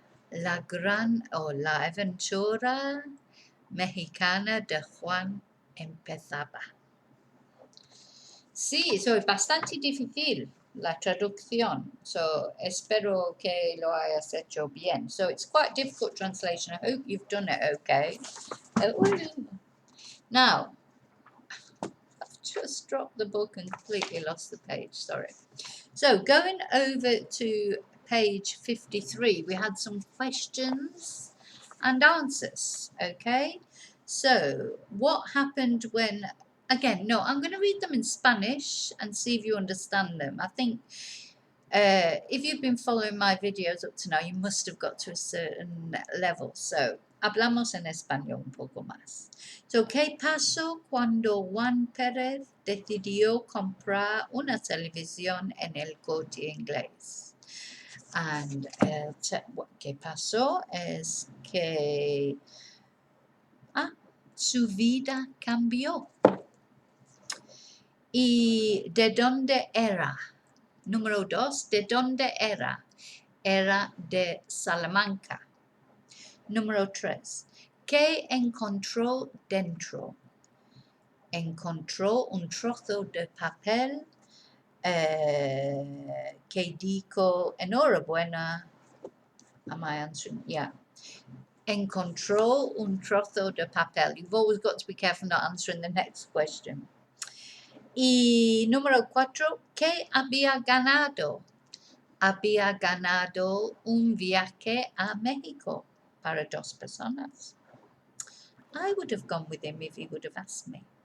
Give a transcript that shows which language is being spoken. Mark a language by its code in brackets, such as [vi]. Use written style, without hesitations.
[es] La aventura mexicana de Juan empezaba. Sí, es bastante difícil la traducción. Espero que lo hayas hecho bien. [en] It's quite difficult translation. I hope you've done it okay. Now, I've just dropped the book and completely lost the page. Sorry. So going over to page 53, we had some questions and answers. Okay. So what happened when... Again, no, I'm going to read them in Spanish and see if you understand them. I think if you've been following my videos up to now, you must have got to a certain level. [es] So, hablamos en español un poco más. So, ¿qué pasó cuando Juan Pérez decidió comprar una televisión en el Corte Inglés? And ¿qué pasó? Es que su vida cambió. ¿Y de dónde era? Número 2, ¿de dónde era? Era de Salamanca. Número 3, ¿qué encontró dentro? Encontró un trozo de papel que dijo: "Enhorabuena". [en] Am I answering? Yeah. [es] Encontró un trozo de papel. [en] You've always got to be careful not answering the next question. [es] Y número 4, ¿qué había ganado? Había ganado un viaje a México para 2 personas. [en] I would have gone with him if he would have asked me.